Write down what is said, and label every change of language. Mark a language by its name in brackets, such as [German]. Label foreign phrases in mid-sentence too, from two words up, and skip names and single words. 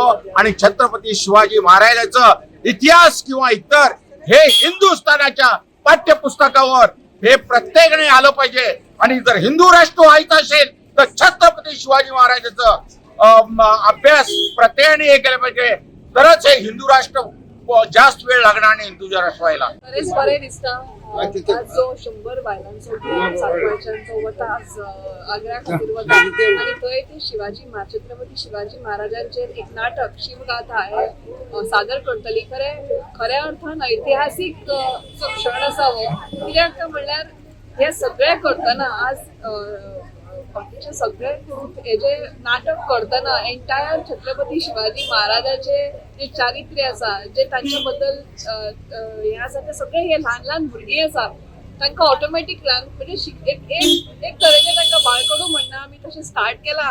[Marathi] आणि छत्रपती शिवाजी महाराजांचं इतिहास किंवा इतर हे हिंदुस्थानाच्या पाठ्यपुस्तकावर हे प्रत्येकाने आलं पाहिजे. आणि जर हिंदू राष्ट्र व्हायचं असेल तर छत्रपती शिवाजी महाराजांचं अभ्यास प्रत्येकाने हे केलं पाहिजे तरच हे हिंदू राष्ट्र जास्त वेळ लागणार नाही हिंदू राष्ट्र व्हायला. [Konkani] खरेच बरें दिसता आज जो 100 बायलांचो सांकवाळच्यान वता आज आग्रा खातीर वता आनी थंय ते छत्रपती शिवाजी महाराजांचेर एक नाटक शिवगाथा हे सादर करतली. खऱ्या अर्थान ऐतिहासीक जो क्षण आसा हो कित्याक म्हणल्यार हे सगळे करतना आज बाकीचे सगळे हे जे नाटक करतना एंटायर छत्रपती शिवाजी महाराजाचे जे चारित्र्य आसा जे तांचे बद्दल हे आसा ते सगळे हे ल्हान ल्हान भुरगीं आसा तांकां ऑटोमॅटीक म्हणजे एक तरेचे तांकां बाळकडू म्हणना आमी तशें स्टार्ट केला.